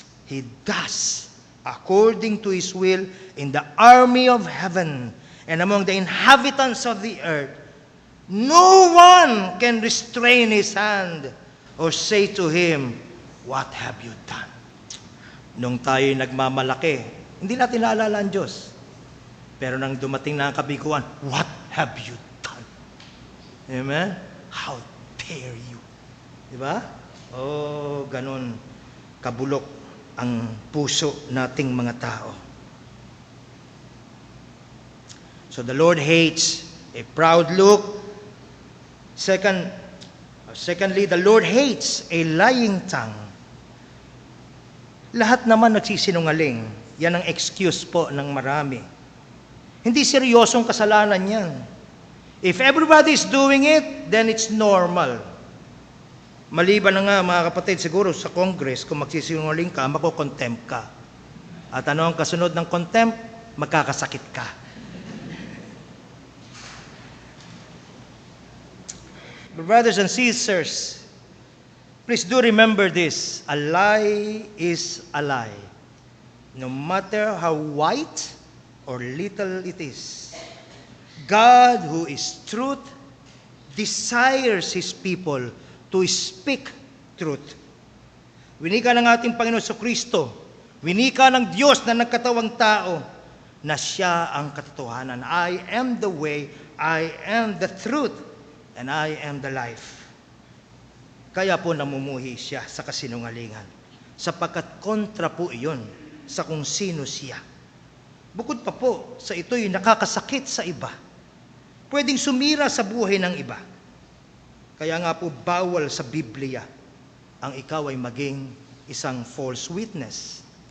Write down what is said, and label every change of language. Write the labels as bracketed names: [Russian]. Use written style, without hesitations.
[English] He does according to His will in the army of heaven and among the inhabitants of the earth. No one can restrain His hand or say to Him, what have you done? [Filipino] Nung tayo'y nagmamalaki, hindi natin naalala ang Diyos. Pero nang dumating na ang kabiguan, [English] what have you done? [Filipino] Amen? [English] How dare you? Diba? [Filipino] Oh, ganun kabulok ang puso nating mga tao. [English] So the Lord hates a proud look. Secondly, the Lord hates a lying tongue. [Filipino] Lahat naman nagsisinungaling. Yan ang excuse po ng marami. Hindi seryosong kasalanan yan. [English] If everybody is doing it, then it's normal. [Filipino] Maliban na nga, mga kapatid, siguro sa Congress, kung magsisinungaling ka, makukontempt ka. At ano ang kasunod ng contempt? Magkakasakit ka. [English] Brothers and sisters, please do remember this. A lie is a lie. No matter how white or little it is. God, who is truth, desires His people to speak truth. [Filipino] Winika ng ating Panginoon Kristo, winika ng Diyos na nagkatawang tao, na Siya ang katotohanan. [English] I am the way, I am the truth, and I am the life. [Filipino] Kaya po namumuhi siya sa kasinungalingan. Sapagkat kontra po iyon sa kung sino siya. Bukod pa po sa ito'y nakakasakit sa iba. Pwedeng sumira sa buhay ng iba. Kaya nga po bawal sa Biblia ang ikaw ay maging isang false witness.